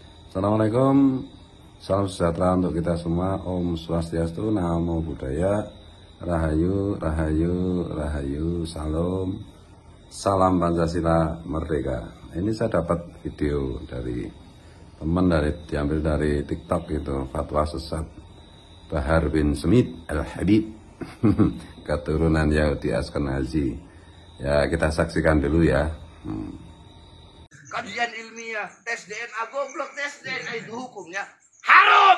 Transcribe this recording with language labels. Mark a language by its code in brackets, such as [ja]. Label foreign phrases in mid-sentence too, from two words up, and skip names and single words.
[id] Assalamualaikum, salam sejahtera untuk kita semua. [sa] Om Swastiastu, [pi] Namo Buddhaya, [id] Rahayu, Rahayu, Rahayu, Salam, Salam Pancasila Merdeka. Ini saya dapat video dari teman diambil dari TikTok itu, fatwa sesat Bahar bin Smith Al-Habib, keturunan Yahudi Ashkenazi. Ya, kita saksikan dulu ya. Kajian ilmiah, tes DNA goblok, tes DNA itu hukumnya haram.